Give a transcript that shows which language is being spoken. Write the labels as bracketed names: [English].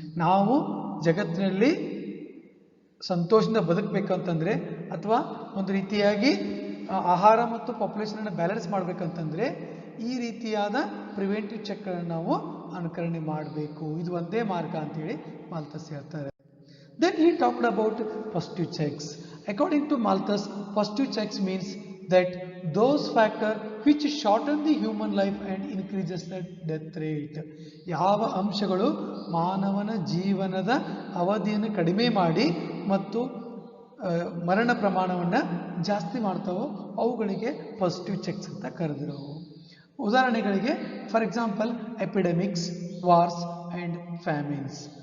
[Kannada] ನಾವು ಜಗತ್ತಿನಲ್ಲಿ ಸಂತೋಷದಿಂದ ಬದುಕಬೇಕಂತಂದರೆ, ಅಥವಾ ಒಂದು ರೀತಿಯಾಗಿ ಆಹಾರ ಮತ್ತು ಪಾಪ್ಯುಲೇಷನನ್ನು ಬ್ಯಾಲೆನ್ಸ್ ಮಾಡಬೇಕಂತಂದರೆ ಈ ರೀತಿಯಾದ ಪ್ರಿವೆಂಟಿವ್ ಚೆಕ್ಗಳನ್ನು ನಾವು ಅನುಕರಣೆ ಮಾಡಬೇಕು. ಇದು ಒಂದೇ ಮಾರ್ಗ ಅಂತೇಳಿ ಮಾಲ್ತಸ್ ಹೇಳ್ತಾರೆ. [English] Then he talked about positive checks. According to Malthus, positive checks means that those factors which shorten the human life and increases the death rate. [Kannada] ಯಾವ ಅಂಶಗಳು ಮಾನವನ ಜೀವನದ ಅವಧಿಯನ್ನು ಕಡಿಮೆ ಮಾಡಿ ಮತ್ತು ಮರಣ ಪ್ರಮಾಣವನ್ನು ಜಾಸ್ತಿ ಮಾಡ್ತಾವೋ ಅವುಗಳಿಗೆ ಪಾಸಿಟಿವ್ ಚೆಕ್ಸ್ ಅಂತ ಕರೆದರು. ಉದಾಹರಣೆಗಳಿಗೆ [English] For example epidemics, wars and famines.